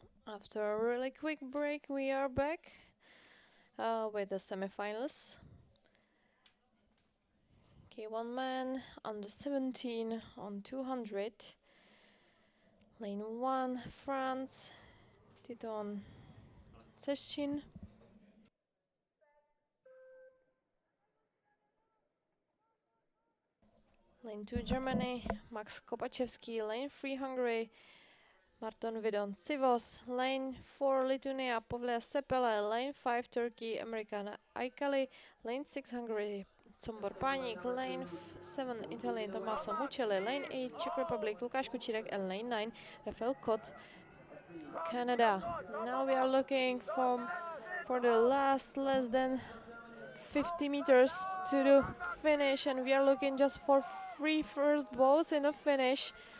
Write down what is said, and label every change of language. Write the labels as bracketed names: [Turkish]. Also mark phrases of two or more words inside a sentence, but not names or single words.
[English] After a really quick break, we are back with the semifinals. Okay, one man under 17 on 200. Lane 1, France, Titon Ceshin. Lane 2, Germany, Max Kopachevsky. Lane 3, Hungary, Marton Vidon Sivos. Lane 4, Lithuania, Povlia Sepele. Lane 5, Turkey, American Aikali. Lane 6, Hungary, Combor Pánik. Lane 7, Italy, Tommaso Muccelli. Lane 8, Czech Republic, Lukáš Kučírek. And lane 9, Rafael Kot, Canada. Now we are looking for the less than 50 meters to the finish, and we are looking just for three first boats in the finish.